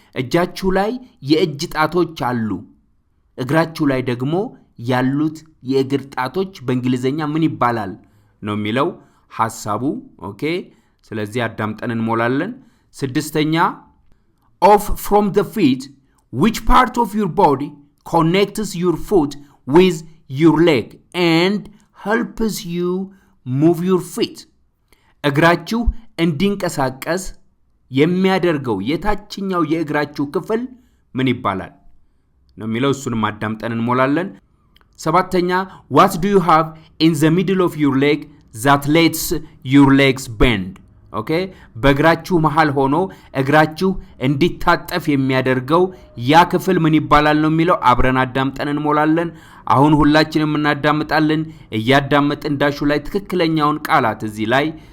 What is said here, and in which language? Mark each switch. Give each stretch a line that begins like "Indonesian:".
Amharic: እጃችሁ ላይ የእጅ ጣቶች አሉ። እግራችሁ ላይ ደግሞ ያሉት የእግር ጣቶች በእንግሊዘኛ ምን ይባላል ነው የሚለው ሐሳቡ። ኦኬ ስለዚህ አዳምጠን እንሞላለን። ስድስተኛ
English: off from the feet, which part of your body connects your foot with your leg and helps you move your feet?
Amharic: እግራችሁ እንዲንቀሳቀስ የሚያደርገው የታችኛው የእግራችሁ ክፍል ምን ይባላል ነው የሚለው እሱንም አዳምጠን እንሞላለን። ሰባተኛ
English: what do you have in the middle of your leg that lets your legs bend?
Amharic: ኦኬ በእግራችሁ መሃል ሆኖ እግራችሁ እንዲታጠፍ የሚያደርገው ያ ክፍል ምን ይባላል ነው የሚለው አብረን አዳምጠን እንሞላለን። አሁን ሁላችንም እናዳምጣለን። እያዳመጥን ዳሹ ላይ ትክክለኛውን ቃላት እዚህ ላይ